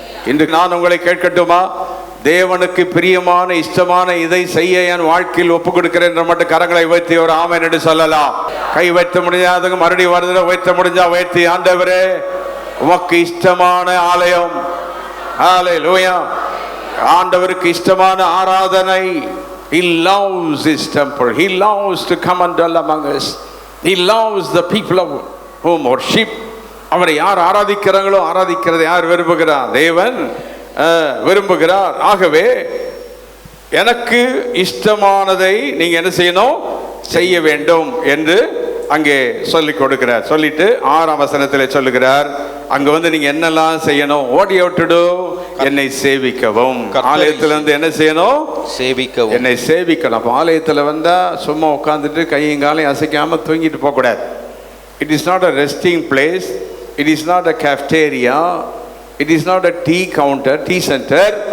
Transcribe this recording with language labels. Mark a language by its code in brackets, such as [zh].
[ta] இன்று நான் உங்களை கேட்கட்டுமா? தேவனுக்கு பிரியமான இஷ்டமான இதை செய்ய என் வாழ்க்கையில் ஒப்பு கொடுக்கிறேன் என்று மட்டும் கரங்களை உயர்த்தி ஒரு ஆமென் என்று சொல்லலாம். கை வைத்த முடியாதவங்க மறுபடியும் வருதுல உயர்த்த முடிஞ்சா உயர்த்தி, ஆண்டவரே உமக்கு இஷ்டமான ஆலயம். ஹல்லேலூயா. ஆண்டவருக்கு இஷ்டமான ஆராதனை, [en] He loves his temple. He loves to come and dwell among us. He loves the people of whom worship. [ta] அவரை யார் ஆராதிக்கிறாங்களோ ஆராதிக்கிறதை யார் விரும்புகிறார்? தேவன் விரும்புகிறார். ஆகவே எனக்கு இஷ்டமானதை நீங்க என்ன செய்யணும்? செய்ய வேண்டும் என்று அங்கே சொல்லிக் கொடுக்கிறார். சொல்லிட்டு 6ஆம் வசனத்தில் சொல்லுகிறார், அங்க வந்து நீங்க என்னெல்லாம் செய்யணும்? [en] What you have to do? [ta] என்னை சேவிக்கவும். ஆலயத்துல வந்து என்ன செய்யணும்? சேவிக்கவும். என்னை சேவிக்கணும். அப்ப ஆலயத்துல வந்தா சும்மா உட்கார்ந்துட்டு கையும் காலையும் அசைக்காம தூங்கிட்டு போக கூடாது. [en] It is not a resting place. It is not a cafeteria. It is not a tea counter, tea center.